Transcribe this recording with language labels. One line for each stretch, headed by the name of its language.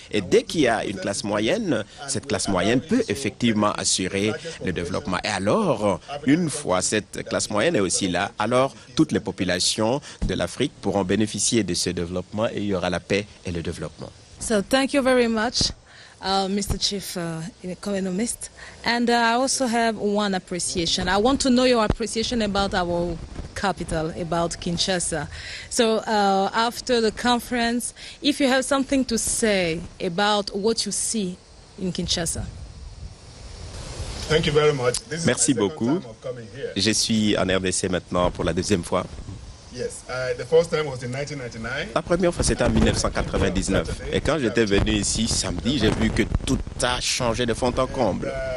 French: Et dès qu'il y a une classe moyenne, cette classe moyenne peut effectivement assurer le développement. Et alors, une fois cette classe moyenne est aussi là, alors toutes les populations de l'Afrique pourront bénéficier de ce développement et il y aura la paix et le développement.
English: So thank you very much. Mr. Chief Economist, and I also have one appreciation. I want to know your appreciation about our capital, about Kinshasa. So after the conference, if you have something to say about what you see in Kinshasa. Thank you very much.
French: Merci beaucoup. Je suis en RDC maintenant pour la deuxième fois. La première fois, c'était en 1999. Et quand j'étais venu ici samedi, j'ai vu que tout a changé de fond en comble.